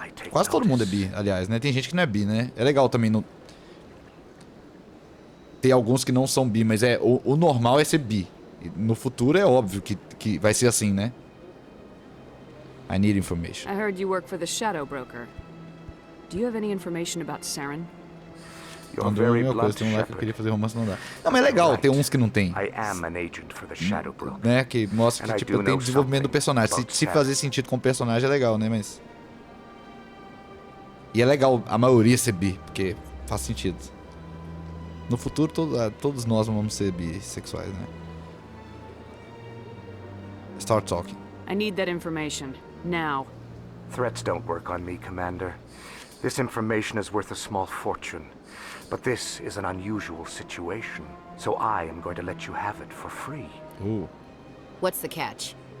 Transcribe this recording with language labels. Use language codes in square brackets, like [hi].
[pt] Quase todo mundo é bi, aliás, né? Tem gente que não é bi, né? É legal também não... Tem alguns que não são bi, mas o normal é ser bi. No futuro é óbvio que vai ser assim, né? [en] I need information. I heard you work for the Shadow Broker. Do you have any information about Saren? [pt] Não deu a mesma coisa, tem um lá que eu queria fazer romance, não dá. Não, mas é legal, tem uns que não tem. Né, que mostra que tipo, tem desenvolvimento do personagem. Se fazer sentido com o personagem é legal, né, mas... E é legal a maioria ser bi, porque faz sentido. No futuro, todos nós vamos ser bissexuais, né? [en] Start talking. I need that information, now. Threats don't work on me, Commander. This information is worth a small fortune. But this is an unusual situation, so I am going to let you have it for free. Ooh. What's the catch?